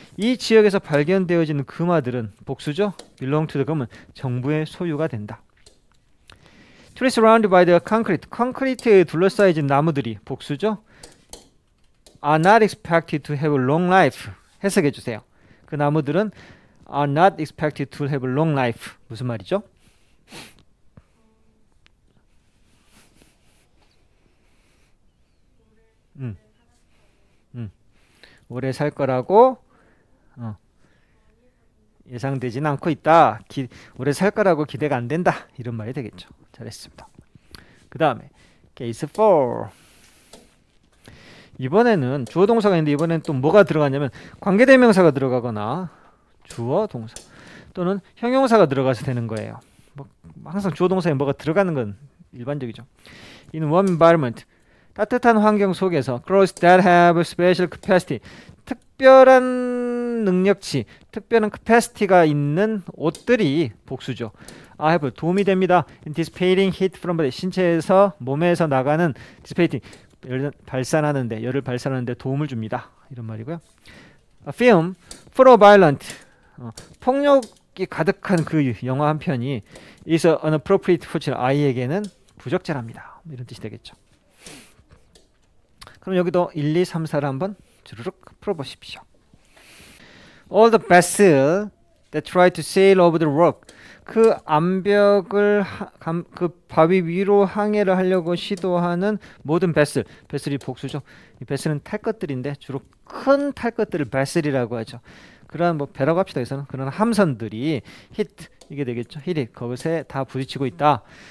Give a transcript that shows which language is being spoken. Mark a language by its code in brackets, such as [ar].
[ko] 이 지역에서 발견되어지는 금화들은 복수죠. [en] belong to the government. [ko] 정부의 소유가 된다. [en] Trees surrounded by the concrete. [ko] 콘크리트에 둘러싸여진 나무들이 복수죠. [en] are not expected to have a long life. [ko] 해석해 주세요. 그 나무들은 [en] are not expected to have a long life. [ko] 무슨 말이죠? 오래 살 거라고 예상되지는 않고 있다. 오래 살 거라고 기대가 안 된다. 이런 말이 되겠죠. 잘했습니다. 그 다음에 case 4. 이번에는 주어 동사가 있는데 이번에는 또 뭐가 들어가냐면 관계대명사가 들어가거나 주어 동사 또는 형용사가 들어가서 되는 거예요. 항상 주어 동사에 뭐가 들어가는 건 일반적이죠. [en] In warm environment. [ko] 따뜻한 환경 속에서 [en] clothes that have special capacity. [ko] 특별한 능력치, 특별한 capacity가 있는 옷들이 복수죠. have 도움이 됩니다. [en] In dissipating heat from the [ko] 신체에서 몸에서 나가는 dissipating 열을 발산하는데 도움을 줍니다. 이런 말이고요. [en] A film full of violent [ko] 폭력이 가득한 그 영화 한 편이 [en] is inappropriate for children. [ko] 아이에게는 부적절합니다. 이런 뜻이 되겠죠. 그럼 여기도 1, 2, 3, 4를 한번 주르륵 풀어보십시오. [en] All the vessels that try to sail over the rock. [ko] 그 암벽을 그 바위 위로 항해를 하려고 시도하는 모든 베슬. 베슬이 복수죠. 이 베슬은 탈 것들인데 주로 큰 탈 것들을 베슬이라고 하죠. 그러한 뭐 배라고 합시다. 여기서는 그런 함선들이 hit 이게 되겠죠. hit 그것에 다 부딪히고 있다.